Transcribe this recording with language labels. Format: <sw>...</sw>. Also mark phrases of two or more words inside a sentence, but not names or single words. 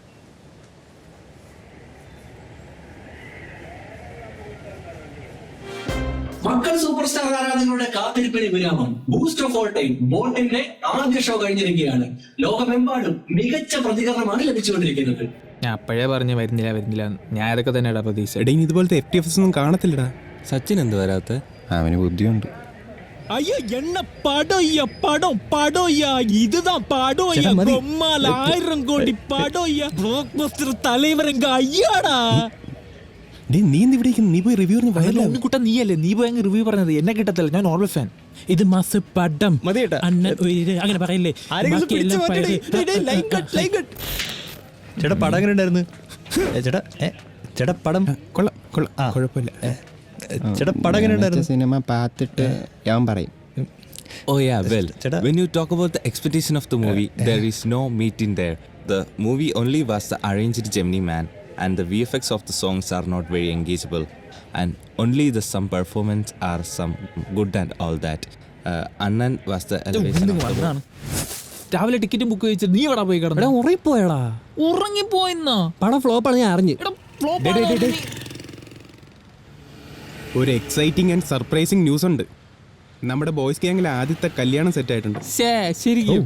<ml>മക്കൾ സൂപ്പർ സ്റ്റാർ ആരാധകരുടെ കാത്തിരിപ്പിന് വിരാമം.</ml> <en>boost of all time</en> <ml>ബോണ്ടിന്റെ ആദ്യ ഷോ കഴിഞ്ഞിരിക്കുകയാണ്. ലോകമെമ്പാടും മികച്ച പ്രതികരണമാണ് ലഭിച്ചുകൊണ്ടിരിക്കുന്നത്. ഞാൻ അപ്പോഴേ പറഞ്ഞു വരുന്നില്ല. ഞാൻ അതൊക്കെ തന്നെയാടാ പ്രതീക്ഷ. ഇടയിൽ ഇതുപോലത്തെ FTFs ഒന്നും കാണത്തില്ലടാ. സച്ചിൻ എന്ത് വരാത്ത? അവന് ബുദ്ധിയുണ്ട്.</ml> <ta>ஐயா என்ன படம் இதுதான் படம் ஐயா. பொம்மால 1000 கோடி படம் ஐயா.</ta> <en>block buster</en> <ta>தலைவர் எங்க ஐயாடா.</ta> <ml>നീ ഇവിടെ നീ പോയി റിവ്യൂ ഉണ്ണിക്കുട്ട നീയല്ലേ, നീ പോയി അങ്ങ് റിവ്യൂ പറഞ്ഞത്. എന്നെ കിട്ടത്തില്ല, ഞാൻ</ml> <en>normal fan.</en> <ml>ഇത് മാസ് പടം അണ്ണൻ അങ്ങനെ പറയില്ലേ. ചേട്ടാ പടം എങ്ങനെ ഉണ്ടായിരുന്നു? ചേട്ടാ പടം കൊള്ളാം കുഴപ്പമില്ല. ചേട്ടാ പടം എങ്ങനെ ഉണ്ടായിരുന്നു? സിനിമ പാത്തിട്ട് ഞാൻ പറയും.</ml> <en>Oh yeah, well, when you talk about the expectation of the movie, there is no meat in there. The movie only was the arranged Gemini man, and the VFX of the songs are not very engageable, and only the some performance are some good and all that. Annan was the elevation of the movie.</en> <ml>രാവിലെ ടിക്കറ്റും ബുക്ക് ചെയ്ത് നീ എവിടെ പോയി കിടന്നു? ഉറങ്ങിപ്പോയടാ. ഉറങ്ങിപ്പോയെന്നാ? പടം ഫ്ലോപ്പാണ്, ഞാൻ അറിഞ്ഞു. ഒരു</ml> <en>exciting and surprising news</en> <ml>ഉണ്ട്. നമ്മുടെ ബോയ്സ് ഗ്യാങ്ങിലെ ആദ്യത്തെ കല്യാണം സെറ്റ് ആയിട്ടുണ്ട്. ശരിക്കും</ml>